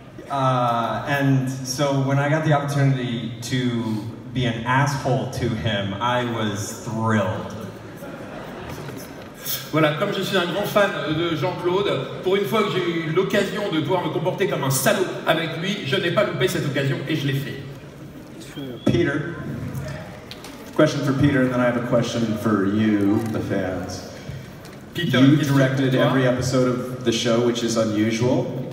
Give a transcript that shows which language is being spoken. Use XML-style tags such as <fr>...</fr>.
<en>And so when I got the opportunity to be an asshole to him, I was thrilled.</en> <fr>Voilà, comme je suis un grand fan de Jean-Claude, pour une fois que j'ai eu l'occasion de pouvoir me comporter comme un salaud avec lui, je n'ai pas loupé cette occasion et je l'ai fait.</fr> <en>Peter. Question for Peter, and then I have a question for you, the fans. Peter, you directed every episode of the show, which is unusual.</en>